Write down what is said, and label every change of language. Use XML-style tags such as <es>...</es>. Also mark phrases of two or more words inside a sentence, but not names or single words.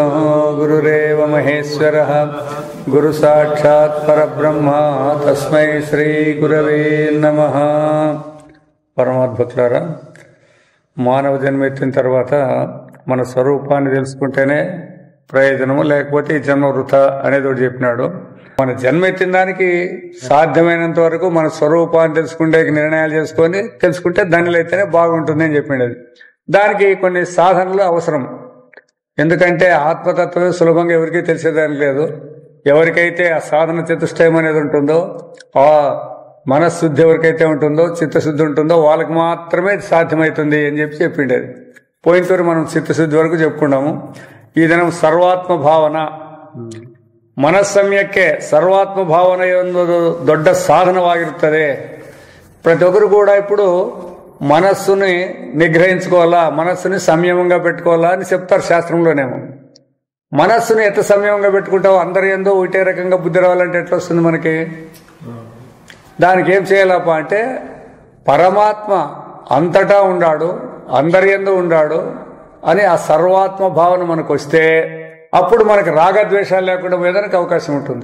<sa>गुरुरेव महेश्वरः गुरु साक्षात् परब्रह्म तस्मै श्री गुरवे नमः.</sa> <te>పరమాద్భుతులారా, మానవ జన్మ ఎత్తిన తర్వాత మన స్వరూపాన్ని తెలుసుకుంటేనే ప్రయోజనము, లేకపోతే ఈ జన్మ వృథా అనేది ఒకటి చెప్పినాడు. మన జన్మ ఎత్తిన దానికి సాధ్యమైనంత వరకు మన స్వరూపాన్ని తెలుసుకుంటే నిర్ణయాలు చేసుకొని తెలుసుకుంటే దానిలో అయితేనే బాగుంటుంది అని చెప్పిండేది. దానికి కొన్ని సాధనలు అవసరం. ఎందుకంటే ఆత్మతత్వమే సులభంగా ఎవరికీ తెలిసేదానికి లేదు. ఎవరికైతే ఆ సాధన చతుష్టయం అనేది ఉంటుందో, ఆ మనశుద్ధి ఎవరికైతే ఉంటుందో, చిత్తశుద్ధి ఉంటుందో వాళ్ళకి మాత్రమే సాధ్యమవుతుంది అని చెప్పిండేది. పోయినతోరు మనం చిత్తశుద్ధి వరకు చెప్పుకున్నాము. ఈ దినం సర్వాత్మ భావన,</te> <kn>ಮನಸ್ಸಮ್ಯಕ್ಕೆ ಸರ್ವಾತ್ಮ ಭಾವನೆ ಒಂದು ದೊಡ್ಡ ಸಾಧನವಾಗಿರುತ್ತದೆ.</kn> <te>ప్రతి ఒక్కరు కూడా ఇప్పుడు మనస్సుని నిగ్రహించుకోవాలా, మనస్సుని సంయమంగా పెట్టుకోవాలా అని చెప్తారు శాస్త్రంలోనేమో. మనస్సుని ఎంత సంయమంగా పెట్టుకుంటావో అందరి యందు ఒకటే రకంగా బుద్ధి రావాలంటే ఎట్లా వస్తుంది మనకి? దానికి ఏం చేయాలప్ప అంటే పరమాత్మ అంతటా ఉండాడు, అందరి యందు ఉండాడు అని ఆ సర్వాత్మ భావన మనకు వస్తే అప్పుడు మనకి రాగద్వేషాలు లేకుండా పోయేదానికి అవకాశం ఉంటుంది.</te>